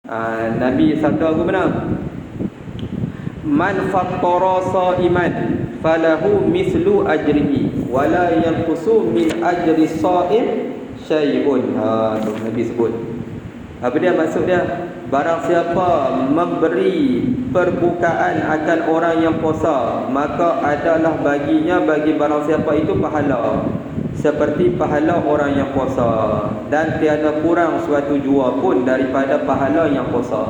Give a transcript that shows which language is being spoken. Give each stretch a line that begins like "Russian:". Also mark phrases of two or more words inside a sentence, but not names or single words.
Malay: Nabi sabda aku benar,
Arabic: من فطر صائما فله مثل أجره ولا ينقص من أجر صائم شيء.
Malay: Tu Nabi sebut. Apa dia maksud dia? Barang siapa memberi perbukaan akan orang yang puasa, maka adalah baginya, bagi barang siapa itu pahala seperti pahala orang yang puasa, dan tiada kurang suatu jua pun daripada pahala yang puasa.